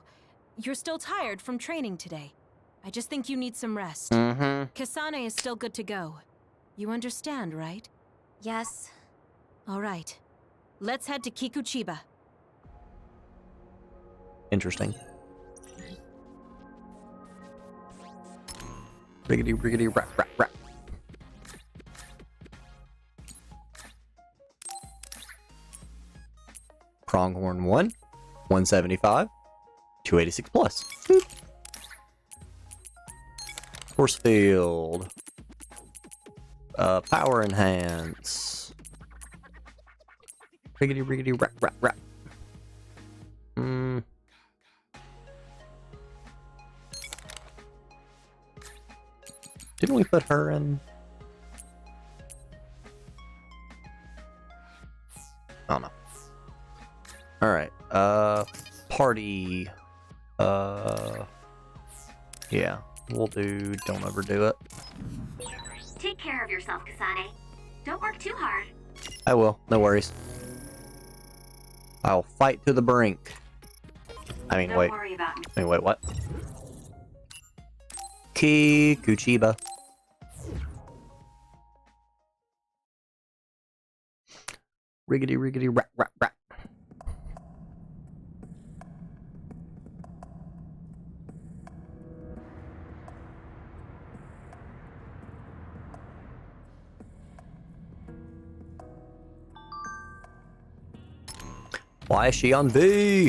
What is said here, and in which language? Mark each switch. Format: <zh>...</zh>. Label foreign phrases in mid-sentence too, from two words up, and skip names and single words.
<en>You're still tired from training today. I just think you need some rest. Mm-hmm. Kasane is still good to go. You understand, right? Yes. All right. Let's head to Kikuchiba. Interesting. Riggedy, riggedy, rap, rap, rap. Pronghorn 1, 175, 286 plus. Boop. Force field. Power enhance. Riggedy, riggedy, rap, rap, rap. Didn't we put her in? Oh no. Alright, party. Yeah, we'll do don't overdo it. Take care of yourself, Kasane. Don't work too hard. I will, no worries. I'll fight to the brink. I mean, Don't wait. worry about me. I mean, wait, what? Kikuchiba. Riggedy, riggedy, rap, rap, rap. Why is she on B?</en>